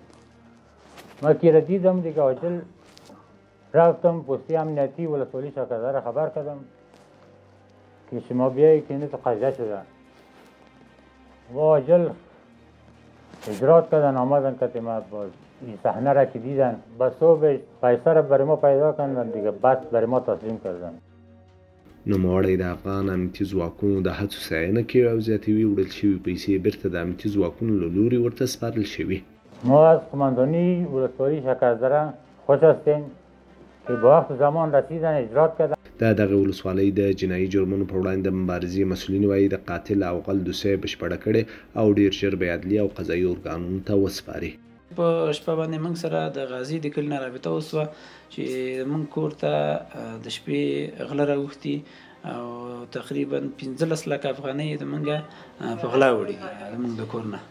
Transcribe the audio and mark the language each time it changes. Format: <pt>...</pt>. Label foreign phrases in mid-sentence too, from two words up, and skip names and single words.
<fa>ما که را دیدم دیگه عاجل رفتم پستی امنیتی ولسوالی شکردره را خبر کردم که شما بیایی که اینه تو قضیه شده و عاجل اجرات کردن آمدن کتی ما باز این صحنه را که دیدن بس صبح پیسه را برای ما پیدا کردن دیگه بس برای ما تسلیم کردن.</fa> <ps>نوموړی د افغان امنیتي ځواکونو د هڅو ستاینه کوي او زیاتوي وړل شوي پیسې بیرته د امنیتي ځواکونو له لوري ورته سپارل شوي.</ps> <fa>ما از قماندانی ولسوالی شکردره خوش هستیم که به وقت زمان رسیدن اجرات کردن.</fa> <ps>د دغه ولسوالۍ د جنایي جرمونو په وړاندې د مبارزې مسؤلین وایي د قاتل او غل دوسیه بشپړه کړې او ډیر ژر به عدلي او قضایي ارګانونو ته وسپاري. په شپه باندې موږ سره د غازي د کلي نه رابطه وسوه چې موږ کور ته د شپې غله راوښتي او تقریبا 15 لک افغانۍ د موږ په غلا وړي زموږ د کور نه.</ps>